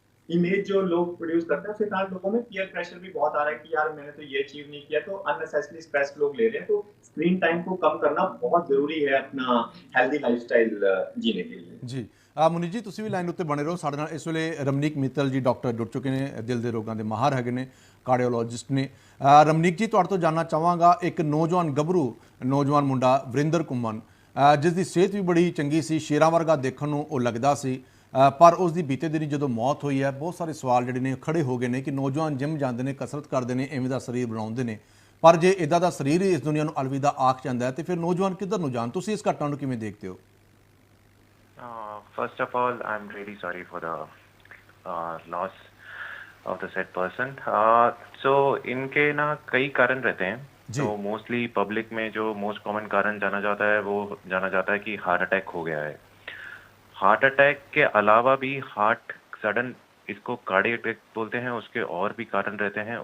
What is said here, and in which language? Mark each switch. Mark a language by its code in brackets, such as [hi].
[hi] Image जो लोग produce करते हैं, उसके कारण लोगों में पीयर प्रेशर भी बहुत आ रहा है कि यार मैंने तो ये अचीव नहीं किया, तो अननेसेसरी स्ट्रेस लोग ले रहे हैं। तो स्क्रीन टाइम को कम करना बहुत ज़रूरी है अपना हेल्दी लाइफ़स्टाइल जीने के लिए। [pa] ਜੀ ਮੁਨੀਸ਼ ਜੀ ਤੁਸੀਂ ਵੀ ਲਾਈਨ ਉੱਤੇ ਬਣੇ ਰਹੋ ਸਾਡੇ ਨਾਲ ਇਸ ਵੇਲੇ ਰਮਨੀਕ ਮਿੱਤਲ ਜੀ ਡਾਕਟਰ ਜੁੜ ਚੁੱਕੇ ਨੇ ਦਿਲ ਦੇ ਰੋਗਾਂ ਦੇ ਮਾਹਰ ਹੈਗੇ ਨੇ ਕਾਰਡੀਓਲੋਜਿਸਟ ਨੇ ਰਮਨੀਕ ਜੀ ਤੁਹਾਡੇ ਤੋਂ ਜਾਣਨਾ ਚਾਹਾਂਗਾ ਇੱਕ ਨੌਜਵਾਨ ਗੱਭਰੂ ਨੌਜਵਾਨ ਮੁੰਡਾ ਵਰਿੰਦਰ ਘੁੰਮਣ ਜਿਸ ਦੀ ਸਿਹਤ ਵੀ ਬੜੀ ਚੰਗੀ ਸੀ ਸ਼ੇਰਾਂ ਵਰਗਾ ਦੇਖਣ ਨੂੰ ਉਹ ਲੱਗਦਾ ਸੀ ਪਰ ਉਸ ਦੀ ਬੀਤੇ ਦਿਨੀ ਜਦੋਂ ਮੌਤ ਹੋਈ ਹੈ ਬਹੁਤ ਸਾਰੇ ਸਵਾਲ ਜਿਹੜੇ ਨੇ ਖੜੇ ਹੋ ਗਏ ਨੇ ਕਿ ਨੌਜਵਾਨ ਜਿਮ ਜਾਂਦੇ ਨੇ ਕਸਰਤ ਕਰਦੇ ਨੇ ਐਵੇਂ ਦਾ ਸਰੀਰ ਬਣਾਉਂਦੇ ਨੇ ਪਰ ਜੇ ਇਦਾਂ ਦਾ ਸਰੀਰ ਹੀ ਇਸ ਦੁਨੀਆ ਨੂੰ ਅਲਵਿਦਾ ਆਖ ਜਾਂਦਾ ਹੈ ਤੇ ਫਿਰ ਨੌਜਵਾਨ ਕਿੱਧਰ ਨੂੰ ਜਾਣ ਤੁਸੀਂ ਇਸ ਘਟਨਾ ਨੂੰ ਕਿਵੇਂ ਦੇਖਦੇ ਹੋ [en] First of all, I'm really sorry for the loss of the said person. [hi] So इनके ना कई कारण रहते हैं. जी. तो मोस्टली पब्लिक में जो मोस्ट कॉमन कारण जाना जाता है वो जाना जाता है कि हार्ट अटैक हो गया है. हार्ट अटैक के अलावा भी हार्ट सडन इसको कार्डियक अटैक बोलते हैं, उसके और भी कारण रहते हैं.